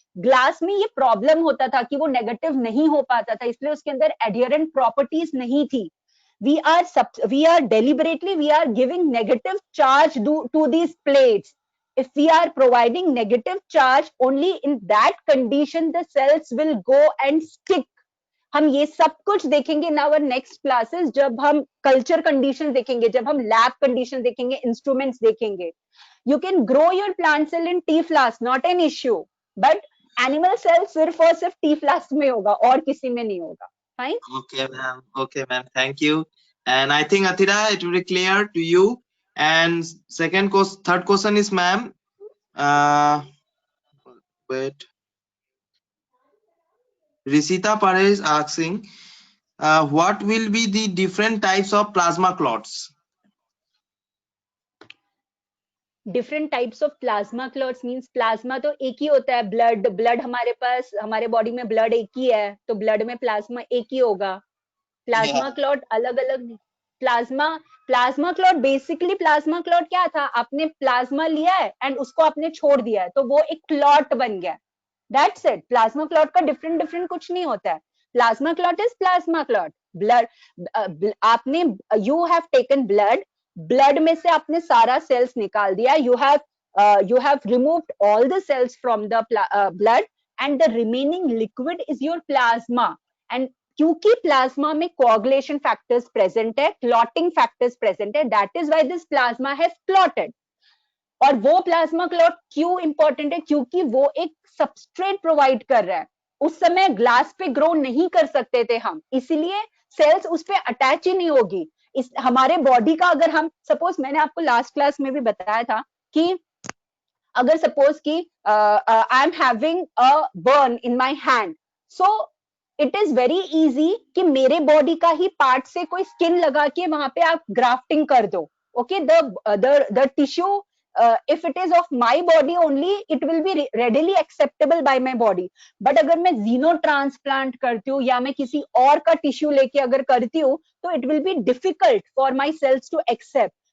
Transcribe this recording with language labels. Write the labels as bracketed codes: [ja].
[hi] Glass में ये problem होता था कि वो नेगेटिव नहीं हो पाता था, इसलिए उसके अंदर एडियरेंट प्रॉपर्टीज नहीं थी. [en] we are deliberately we are giving negative charge to these plates. If we are providing negative charge, only in that condition the cells will go and stick. [hi] हम ये सब कुछ देखेंगे [en] in our next classes, [hi] जब हम culture condition देखेंगे, जब हम लैब कंडीशन देखेंगे, इंस्ट्रूमेंट्स देखेंगे. [en] you can grow your plant cell in T flask, not an issue, but animal cell [hi] सिर्फ और सिर्फ टी फ्लास्क में होगा और किसी में नहीं होगा. [en] Fine? Okay, ma'am. Thank you. And I think Athira, it will be clear to you. And third question is, ma'am. Wait. Risita Pare is asking, what will be the different types of plasma clots? [hi] Different types of plasma clots means plasma तो एक ही होता है, blood हमारे पास, हमारे body में blood एक ही है, तो ब्लड में प्लाज्मा एक ही होगा. प्लाज्मा क्लॉट अलग अलग नहीं. Plasma clot basically, plasma clot क्या था, आपने प्लाज्मा लिया है एंड उसको आपने छोड़ दिया है, तो वो एक क्लॉट बन गया. [en] That's it. [hi] प्लाज्मा क्लॉट का डिफरेंट कुछ नहीं होता है. [en] Plasma clot is plasma clot. [hi] Blood आपने, [en] you have taken blood [hi] में से आपने सारा सेल्स निकाल दिया, [en] you have removed all the cells from the blood and the remaining liquid is your plasma. And [hi] क्योंकि प्लाज्मा में [en] coagulation factors present है, clotting factors present है, that is why this plasma has clotted. [hi] और वो plasma clot क्यों important है, क्योंकि वो एक सबस्ट्रेट प्रोवाइड कर रहा है. उस समय ग्लास पे ग्रो नहीं कर सकते थे हम, इसीलिए सेल्स उस पे अटैच ही नहीं होगी. इस हमारे बॉडी का, अगर हम सपोज, मैंने आपको लास्ट क्लास में भी बताया था कि अगर सपोज कि [en] I am having a burn in my hand, so it is very easy [hi] कि मेरे बॉडी का ही पार्ट से कोई स्किन लगा के वहां पे आप ग्राफ्टिंग कर दो. [en] Okay, the tissue, if it is of my body only, it will be readily acceptable by my body. [hi] But अगर मैं जीनो ट्रांसप्लांट करती हूँ या मैं किसी और का टिश्यू लेके अगर करती हूँ, तो [en] it will be difficult for my cells to accept.